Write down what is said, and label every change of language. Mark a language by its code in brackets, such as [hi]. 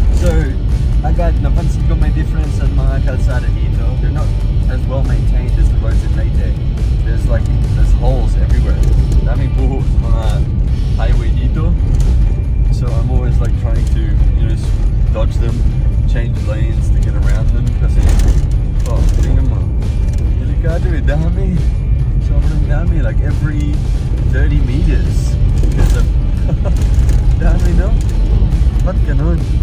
[tl] So, napansin ko may difference sa mga kalsada dito. [en] They're not as well maintained as the roads in Leyte. There's holes everywhere. [tl] Daming buho sa mga highway dito. [en] So I'm always like trying to, dodge them, change lanes to get around them. [tl] Kasi, tingnan mo. Delikado dami. Sobrang dami, [en] like every 30 meters. Because of, [tl] dami, no? Ba't ganun?